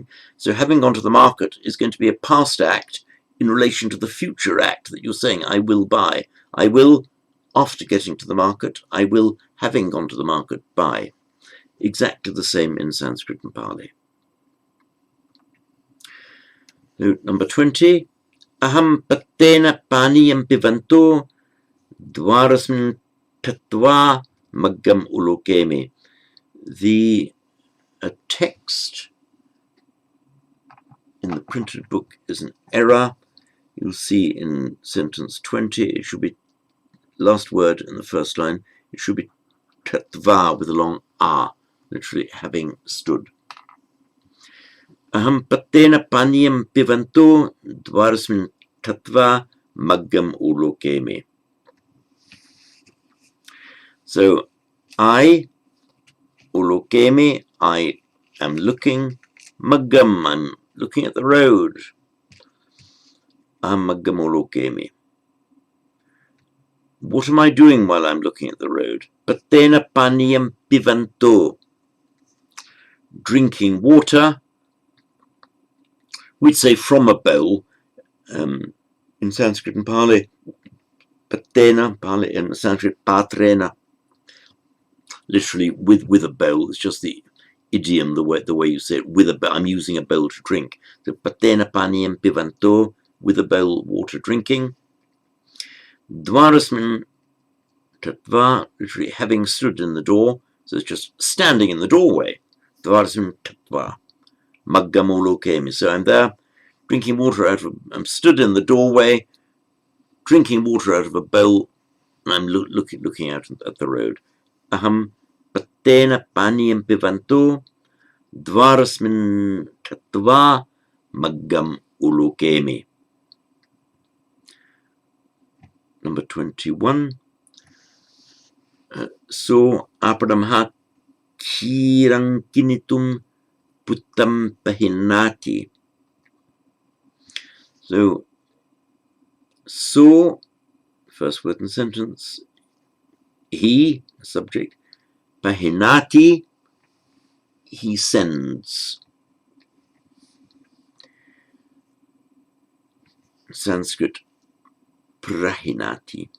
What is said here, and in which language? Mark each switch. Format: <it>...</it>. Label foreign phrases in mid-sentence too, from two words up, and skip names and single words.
<en>So having gone to the market is going to be a past act in relation to the future act that you're saying I will buy. I will, after getting to the market, I will, having gone to the market, buy. Exactly the same in Sanskrit and Pali. Note number 20.</en> <pi>Aham pattena paniyam pivanto dwarasmin tatva maggam ulokemi.</pi> <en>The text in the printed book is an error. You'll see in sentence 20, it should be last word in the first line. It should be tatva with a long a, literally having stood.</en> <pi>Aham pattena paniyam pivanto dwarasmin tatva maggam ulokemi.</pi> <en>So I, ulokemi, I am looking, maggam, I'm looking at the road.</en> <pi>aham maggam ulokemi.</pi> <en>What am I doing while I'm looking at the road?</en> <pi>Patena paniyam pivanto.</pi> <en>Drinking water. We'd say from a bowl. In Sanskrit and Pali, patena, Pali, in Sanskrit, patrena. Literally with a bowl. It's just the idiom, the way you say it, with a bowl. I'm using a bowl to drink. So</en> <pi>patena paniyam pivanto,</pi> <en>with a bowl, water drinking.</en> <pi>Dvarasmin tatva,</pi> <en>literally having stood in the door. So it's just standing in the doorway.</en> <pi>Dvarasmin tatva, maggam ulokemi.</pi> <en>So I'm there, drinking water I'm stood in the doorway, drinking water out of a bowl, and I'm looking out at the road.</en> <pi>Aham patena paniyam pivanto, dvarasmin tatva, maggam ulokemi.</pi> <en>Number 21.</en> <pi>So aparamha kirankinitum puttam pahinati.</pi> <en>So, first word in the sentence, he, subject, pahinati, he sends. Sanskrit, prahinati.</en>